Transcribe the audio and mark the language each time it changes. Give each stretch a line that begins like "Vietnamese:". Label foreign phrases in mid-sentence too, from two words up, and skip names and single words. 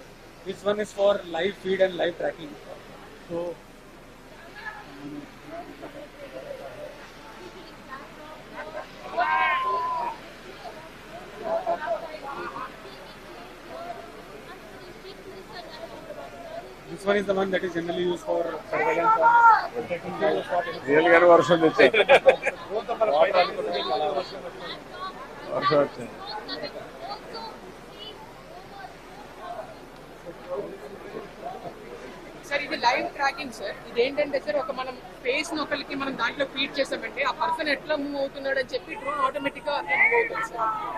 English: This one is for live feed and live tracking. So this one is the one that is generally used for surveillance and protecting the spot.
Telugu: రియల్ గా వర్షం ఇచ్చారు. Varsham వచ్చింది. సార్ ఇది
English: live tracking
Telugu: సార్. ఇది ఏంటంటే సార్ ఒక మనం ఫేస్ ని ఒకరికి మనం దాంట్లో ఫీడ్ చేసామంటే ఆ పర్సన్ ఎట్లా మూవ్ అవుతున్నాడు అని చెప్పి
English: drone automatic
Telugu: గా అట్లా మూవ్ అవుతుంది సార్.